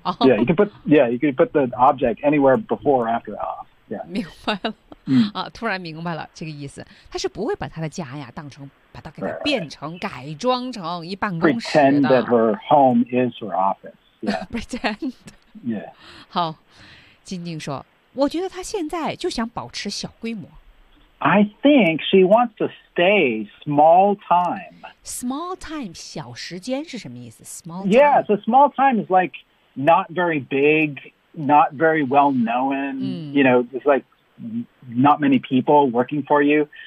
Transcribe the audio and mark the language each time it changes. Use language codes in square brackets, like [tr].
[en] oh. yeah, you can put the object anywhere before or after off、yeah. [zh] 明白了、啊、突然明白了这个意思他是不会把他的家呀当成把他给他变成 [en] right, right. [zh] 改装成一办公室的 [en] pretend that her home is her office、yeah. pretend yeah [zh] 好静静说我觉得他现在就想保持小规模。 [en] I think she wants to stay small time. Small time, [zh] 小时间是什么意思 [en] ？Small time. Yeah, so small time is like not very big, not very well known.、嗯、 you know, it's like not many people working for you.